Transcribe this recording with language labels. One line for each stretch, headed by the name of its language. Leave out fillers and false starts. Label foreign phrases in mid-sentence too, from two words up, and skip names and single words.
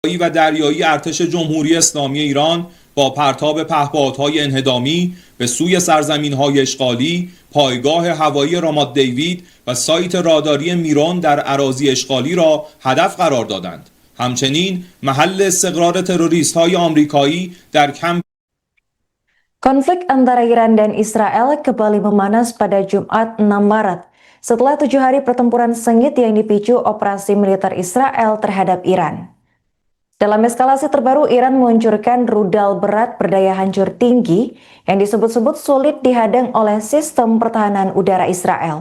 Persian: و دریایی ارتش جمهوری اسلامی ایران با پرتاب پهپادهای انهدامی به سوی سرزمین‌های اشغالی، پایگاه هوایی رامات دیوید و سایت راداری میرون در اراضی اشغالی را هدف قرار دادند. همچنین محل استقرار تروریست‌های آمریکایی در کمپ
Indonesian: Konflik antara Iran dan Israel kembali memanas pada Jumat 6 Maret setelah 7 hari pertempuran sengit yang dipicu operasi militer Israel terhadap Iran. Dalam eskalasi terbaru, Iran meluncurkan rudal berat berdaya hancur tinggi yang disebut-sebut sulit dihadang oleh sistem pertahanan udara Israel.